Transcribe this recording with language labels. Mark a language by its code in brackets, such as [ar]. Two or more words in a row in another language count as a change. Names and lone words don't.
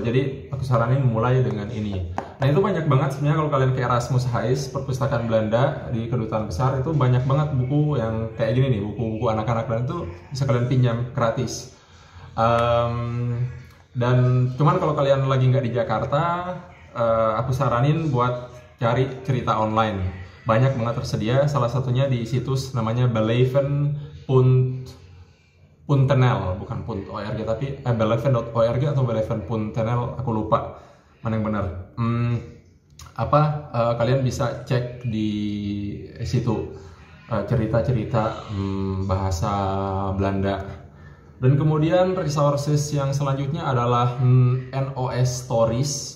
[id] Jadi aku saranin mulai dengan ini. Nah itu banyak banget sebenarnya kalau kalian ke Erasmus Hais, perpustakaan Belanda di Kedutaan Besar, itu banyak banget buku yang kayak gini nih, buku-buku anak-anak, dan itu bisa kalian pinjam gratis. Dan cuman kalau kalian lagi nggak di Jakarta, aku saranin buat cari cerita online. Banyak banget tersedia, salah satunya di situs namanya beleven.nl, bukan .org tapi beleven.org atau beleven.nl, aku lupa mana yang benar. Kalian bisa cek di situ cerita-cerita bahasa Belanda. Dan kemudian resources yang selanjutnya adalah NOS Stories.